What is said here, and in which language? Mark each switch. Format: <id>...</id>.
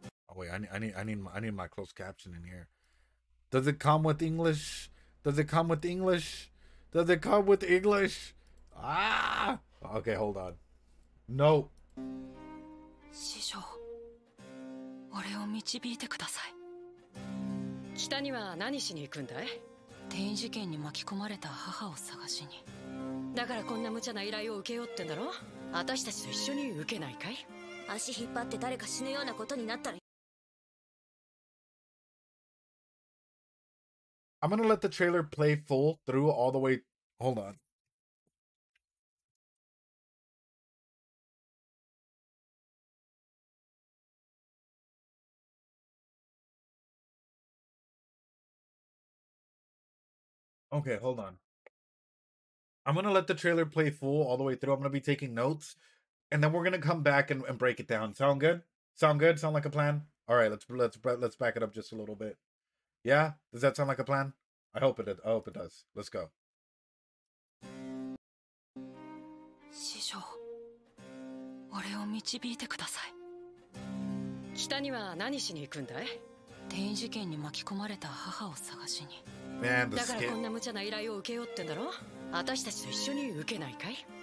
<en>Oh wait, I need my closed caption in here. Does it come with English? Does it come with English? Does it come with English? Ah! Okay, hold on. No.</en> <ja>師匠、俺を導いてください。北には何しに行くんだい？転移事件に巻き込まれた母を探しに。だからこんな無茶な依頼を受けようってんだろ？私たちと一緒に受けないかい？足引っ張って誰か死ぬようなことになったら。</ja> <en>I'm gonna let the trailer play full through all the way. Hold on. Okay, hold on. I'm gonna let the trailer play full all the way through. I'm gonna be taking notes, and then we're gonna come back and break it down. Sound good? Sound good? Sound like a plan? All right, let's back it up just a little bit. Yeah? Does that sound like a plan? I hope it does. Let's go.</en> <ja>師匠、俺を導いてください。北には何しに行くんだい？転移事件に巻き込まれた母を探しに。だからこんな無茶な依頼を受けようってんだろ？私たちと一緒に受けないかい？</ja>